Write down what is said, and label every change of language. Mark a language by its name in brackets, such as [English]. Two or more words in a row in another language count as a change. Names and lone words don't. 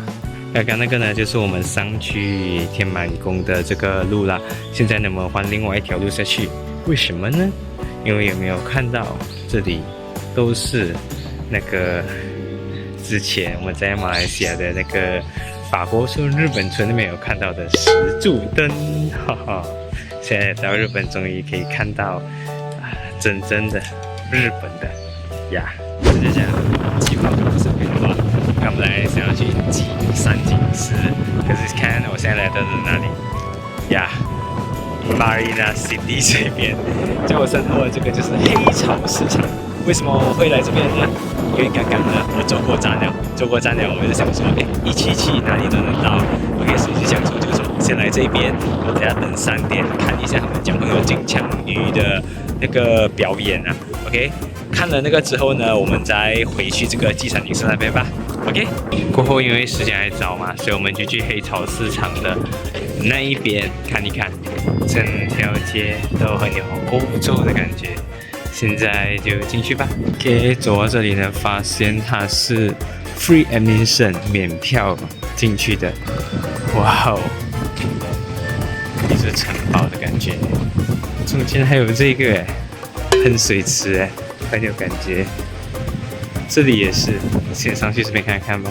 [Chinese] 剛剛那個呢，就是我們上去天滿宮的這個路啦。現在呢，我們換另外一條路下去，為什麼呢？因為有沒有看到這裡都是那個之前我們在馬來西亞的那個法國村、日本村那邊有看到的石柱燈，哈哈！現在到日本終於可以看到真正的日本的呀！就是這樣，計劃不是很多，我們來想要去金山景石，可是看我現在來到的哪裡呀 ？Marina City 這邊，在我身後的這個就是黑潮市場。為什麼我會來這邊呢？因為剛剛呢，我走過站了，我就想說，一起哪裡都能到。OK， 所以就想說，就是先來這邊，我等下等3點看一下他們將會有金槍魚的那個表演啊。OK， 看了那個之後呢，我們再回去這個金山景石那邊吧。OK， 過後因為時間還早嘛，所以我們就去黑潮市場的那一邊看一看，整條街都很有歐洲的感覺。現在就進去吧。OK， 走到這裡呢，發現它是 [English] free admission [Chinese] 免票進去的。哇哦，一座城堡的感覺。中間還有這個噴水池哎，很有感覺。這裡也是，先上去這邊看看吧。